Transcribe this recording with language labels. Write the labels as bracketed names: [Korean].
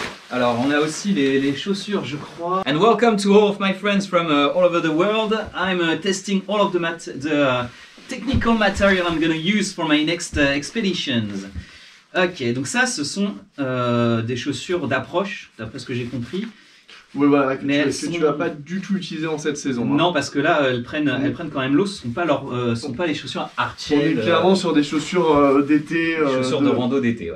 [French] Alors, on a aussi les chaussures, je crois. [English] And welcome to all of my friends from all over the world. I'm testing all of the technical material I'm going to use for my next expeditions. [French] Ok, donc ça, ce sont des chaussures d'approche, d'après ce que j'ai compris. Oui, voilà, que tu vas pas du tout utiliser en cette saison. Non, parce que là, elles prennent quand même l'eau. Ce ne sont pas les chaussures Hardshell. On est clairement sur des chaussures d'été. Chaussures de rando d'été, ouais.